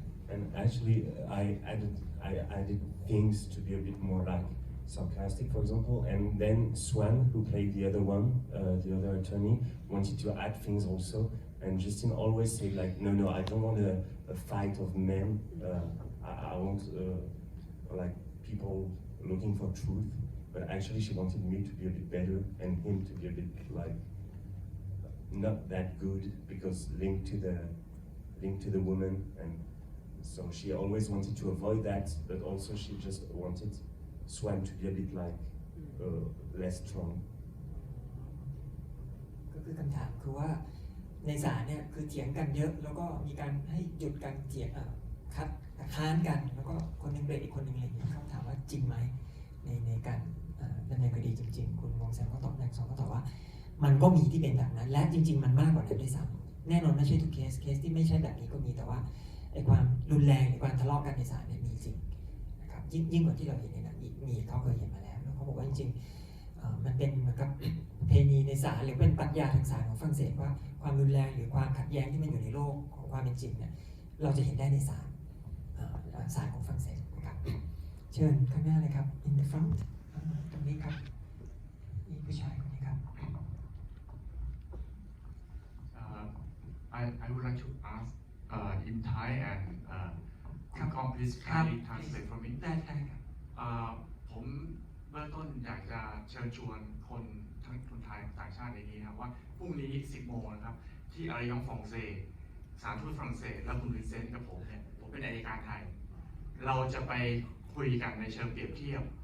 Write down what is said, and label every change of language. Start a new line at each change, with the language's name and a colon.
English: And actually, I added things to be a bit more like sarcastic, for example, and then Swan, who played the other one, the other attorney, wanted to add things also, and Justine always said like, no, I don't want a fight of men, I want like people looking for truth, but actually she wanted me to be a bit better and him to be a bit like not that good, because linked to the woman, and so she always wanted to avoid that, but also she just wanted Swan to be a bit like less strong.
Thai: ก็คือคำถามคือว่าในศาลเนี่ยคือเถียงกันเยอะแล้วก็มีการให้หยุดการเถียงค้านกันแล้วก็คนนึงเบรกอีกคนนึงอะไรอย่างเงี้ยเขาถามว่าจริงไหมในการดำเนินคดีจริงๆคุณวงแซมก็ตอบ2ก็ตอบว่ามันก็มีที่เป็นแบบนั้นและจริงๆมันมากกว่านั้นด้วยซ้ำแน่นอนไม่ใช่ทุกเคสที่ไม่ใช่แบบนี้ก็มีแต่ว่าไอ้ความรุนแรงหรือความทะเลาะกันในศาลเนี่ยมีจริง นะครับยิ่งกว่าที่เราเห็นในหนังมีเขาเคยเห็นมาแล้วเขาบอกว่าจริงๆมันเป็นเหมือนกับประเพณีในศาลหรือเป็นปรัชญาทางศาลของฝรั่งเศสว่าความรุนแรงหรือความขัดแย้งที่มันอยู่ในโลกของความเป็นจริงเนี่ยเราจะเห็นได้ในศาลของฝรั่งเศสนะครับเชิญข้างหน้าเลยครับ
English: in the front
Thai: ตรงนี้ครับนี่ผู้ชายคนนี้ครับ
English: I would like to ask in Thai and can you please translate for me
Thai: ได้ครับ ผมเบื้องต้นอยากจะเชิญชวนคนทั้งคนไทยต่างชาติในนี้นะครับว่าพรุ่งนี้ 10 โมงนะครับที่อารยองฟองเซสถานทูตฝรั่งเศสและคุณวินเซนต์กับผมเนี่ยผมเป็นอัยการไทยเราจะไปคุยกันในเชิงเปรียบเทียบ